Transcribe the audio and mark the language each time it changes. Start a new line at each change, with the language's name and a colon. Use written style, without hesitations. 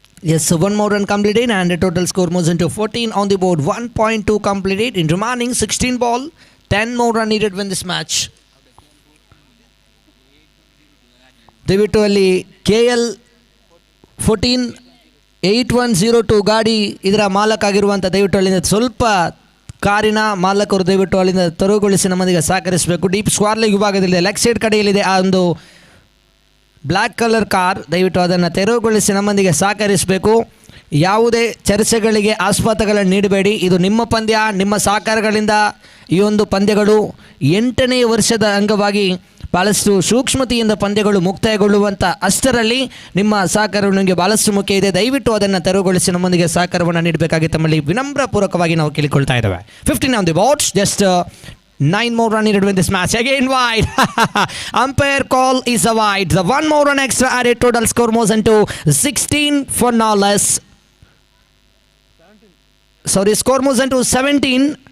English: Yes, so one more run completed and the total score moves into 14 on the board. 1.2 completed in remaining 16 ball. 10 more run needed win this match.
Kannada: ದಯವಿಟ್ಟು ಅಲ್ಲಿ KL 148102 ಗಾಡಿ ಇದರ ಮಾಲಕ ಆಗಿರುವಂಥ ದಯವಿಟ್ಟು ಅಲ್ಲಿಂದ ಸ್ವಲ್ಪ ಕಾರಿನ ಮಾಲಕರು ದಯವಿಟ್ಟು ಅಲ್ಲಿಂದ ತೆರವುಗೊಳಿಸಿ ನಮ್ಮೊಂದಿಗೆ ಸಹಕರಿಸಬೇಕು. Deep square leg ವಿಭಾಗದಲ್ಲಿದೆ, leg side ಕಡೆಯಲ್ಲಿದೆ ಆ ಒಂದು ಬ್ಲ್ಯಾಕ್ ಕಲರ್ ಕಾರ್. ದಯವಿಟ್ಟು ಅದನ್ನು ತೆರವುಗೊಳಿಸಿ ನಮ್ಮೊಂದಿಗೆ ಸಹಕರಿಸಬೇಕು. ಯಾವುದೇ ಚರ್ಚೆಗಳಿಗೆ ಆಸ್ಪದಗಳನ್ನು ನೀಡಬೇಡಿ. ಇದು ನಿಮ್ಮ ಪಂದ್ಯ, ನಿಮ್ಮ ಸಹಕಾರಗಳಿಂದ ಈ ಒಂದು ಪಂದ್ಯಗಳು 8ನೇ ವರ್ಷದ ಅಂಗವಾಗಿ ಭಾಳಷ್ಟು ಸೂಕ್ಷ್ಮತೆಯಿಂದ ಪಂದ್ಯಗಳು ಮುಕ್ತಾಯಗೊಳ್ಳುವಂಥ ಅಷ್ಟರಲ್ಲಿ ನಿಮ್ಮ ಸಹಕಾರ ನಿಮಗೆ ಭಾಳಷ್ಟು ಮುಖ್ಯ ಇದೆ. ದಯವಿಟ್ಟು ಅದನ್ನು ತೆರವುಗೊಳಿಸಿ ನಮ್ಮೊಂದಿಗೆ ಸಹಕಾರವನ್ನು ನೀಡಬೇಕಾಗಿ ತಮ್ಮಲ್ಲಿ ವಿನಮ್ರಪೂರ್ವಕವಾಗಿ ನಾವು ಕೇಳಿಕೊಳ್ತಾ ಇದ್ದೇವೆ.
English: 15 on the board, just 9 more run needed win this match. Again wide. Umpire call is a wide. The one more run extra added. Total score moves into 16 for now less. Sorry, score moves into 17.